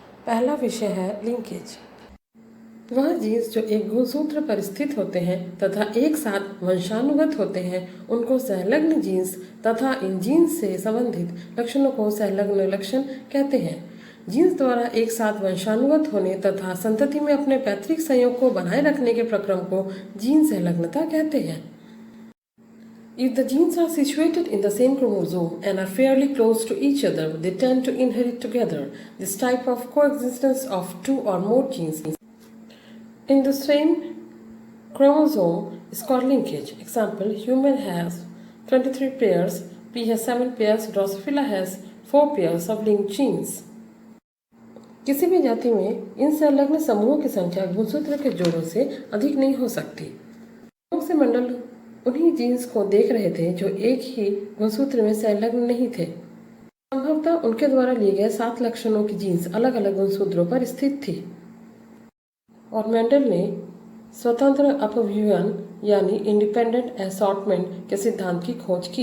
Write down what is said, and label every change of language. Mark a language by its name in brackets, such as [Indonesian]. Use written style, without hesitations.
[Hindi] पहला विषय है लिंकेज। वह जीन्स जो एक गुणसूत्र पर स्थित होते हैं तथा एक साथ वंशानुगत होते हैं उनको संलग्न जीन्स तथा इन जीन्स से संबंधित लक्षणों को संलग्न लक्षण कहते हैं। जीन्स द्वारा एक साथ वंशानुगत होने तथा संतति में अपने पैतृक संयोग को बनाए रखने के प्रक्रम को जीन संलग्नता कहते हैं। [English] If the genes are situated in the same chromosome and are fairly close to each other, they tend to inherit together. This type of coexistence of two or more genes in the same chromosome is called linkage. Example, human has 23 pairs, P has 7 pairs, Drosophila has 4 pairs of linked genes. [Hindi] किसी भी जाति में इन संलग्न समूहों की संख्या गुणसूत्र के जोड़ों से अधिक नहीं हो सकती। से मंडल उन्हीं जीन्स को देख रहे थे जो एक ही गुणसूत्र में संलग्न नहीं थे। संभवतः उनके द्वारा लिए गए 7 लक्षणों की जीन्स अलग अलग गुणसूत्रों पर स्थित थी और मेंडल ने स्वतंत्र अपव्यूहन यानी इंडिपेंडेंट असॉर्टमेंट के सिद्धांत की खोज की।